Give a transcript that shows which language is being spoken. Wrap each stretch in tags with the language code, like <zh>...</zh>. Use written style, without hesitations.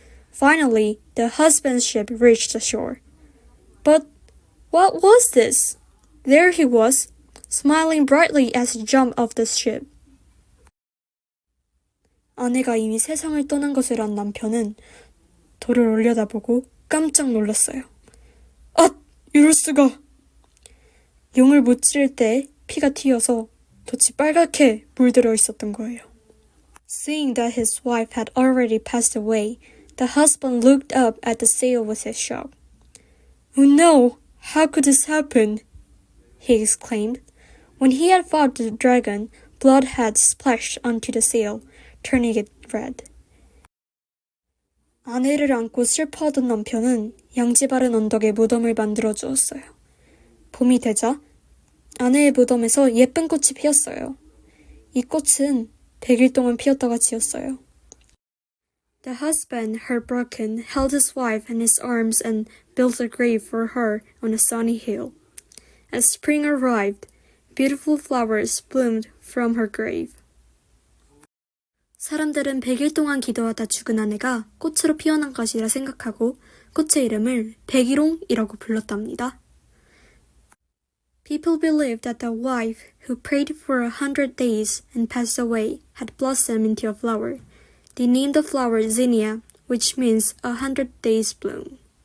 <en>Finally, the husband's ship reached the shore. But what was this? There he was, smiling brightly as he jumped off the ship.</en> <ko>아내가 이미 세상을 떠난 것을 안 남편은 돌을 올려다보고 깜짝 놀랐어요. 아! 이럴 수가! 용을 못 찔 때 피가 튀어서 돛이 빨갛게 물들어 있었던 거예요.</ko> <en>Seeing that his wife had already passed away, the husband looked up at the sail with a shock. Oh no! How could this happen? He exclaimed. When he had fought the dragon, blood had splashed onto the sail, turning it red.</en> <ko>아내를 안고 슬퍼하던 남편은 양지 바른 언덕에 무덤을 만들어 주었어요. 봄이 되자 아내의 무덤에서 예쁜 꽃이 피었어요. 이 꽃은 100일 동안 피었다가 지었어요.</ko> <en>The husband, heartbroken, held his wife in his arms and built a grave for her on a sunny hill. As spring arrived, beautiful flowers bloomed from her grave.</en> <ko>사람들은 100일 동안 기도하다 죽은 아내가 꽃으로 피어난 것이라 생각하고 꽃의 이름을 백일홍이라고 불렀답니다.</ko> <en>People believed that the wife who prayed for 100 days and passed away had blossomed into a flower. They named the flower Zinnia, which means 100 days bloom.</en>